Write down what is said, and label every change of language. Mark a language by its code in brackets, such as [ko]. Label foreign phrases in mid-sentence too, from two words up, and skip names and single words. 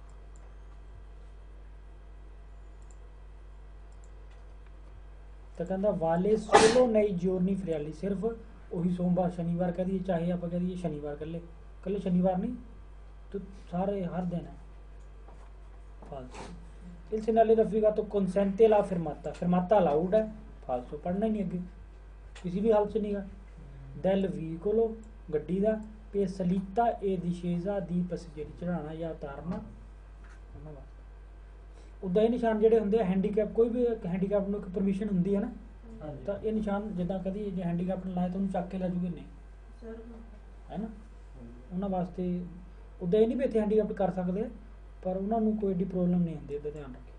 [pa] ਤਾਂ ਕਹਿੰਦਾ [it] vale solo nei giorni feriali, [pa] ਸਿਰਫ ਉਹੀ ਸੋਮਵਾਰ ਸ਼ਨੀਵਾਰ ਕਹਿ ਦਈਏ, ਚਾਹੇ ਆਪਾਂ ਕਹਿ ਦਈਏ ਸ਼ਨੀਵਾਰ ਕੱਲੇ ਸ਼ਨੀਵਾਰ ਨਹੀਂ, ਤਾਂ ਸਾਰੇ ਹਰ ਦਿਨ ਹੈ, ਫਾਲਤੂ। [it] il segnale raffigurato consente la fermata, [pa] fermata allowed ਹੈ, ਫਾਲਤੂ ਪੜ੍ਹਨਾ ਹੀ ਨਹੀਂ ਅੱਗੇ ਕਿਸੇ ਵੀ ਹਾਲਤ 'ਚ ਨਹੀਂਗਾ। [it] del veicolo [pa] ਗੱਡੀ ਦਾ, [it] per salita e discesa di passeggeri [pa] ਚੜ੍ਹਾਉਣਾ ਜਾਂ ਉਤਾਰਨਾ ਉਹਨਾਂ ਵਾਸਤੇ। ਉੱਦਾਂ ਇਹ ਨਿਸ਼ਾਨ ਜਿਹੜੇ ਹੁੰਦੇ ਆ ਹੈਂਡੀਕੈਪ, ਕੋਈ ਵੀ ਹੈਂਡੀਕੈਪ ਨੂੰ ਇੱਕ ਪਰਮਿਸ਼ਨ ਹੁੰਦੀ ਹੈ ਨਾ, ਹਾਂਜੀ ਤਾਂ ਇਹ ਨਿਸ਼ਾਨ ਜਿੱਦਾਂ ਕਦੀ ਜੇ ਹੈਂਡੀਕੈਪ ਨੂੰ ਲਾਏ ਤਾਂ ਉਹਨੂੰ ਚੱਕ ਕੇ ਲੈ ਜੂਗੇ ਨਹੀਂ, ਹੈ ਨਾ। ਉਹਨਾਂ ਵਾਸਤੇ ਉੱਦਾਂ ਇਹ ਨਹੀਂ ਵੀ ਇੱਥੇ ਹੈਂਡੀਕੈਪ ਕਰ ਸਕਦੇ, ਪਰ ਉਹਨਾਂ ਨੂੰ ਕੋਈ ਏਡੀ ਪ੍ਰੋਬਲਮ ਨਹੀਂ ਹੁੰਦੀ, ਇਹਦਾ ਧਿਆਨ ਰੱਖੇ।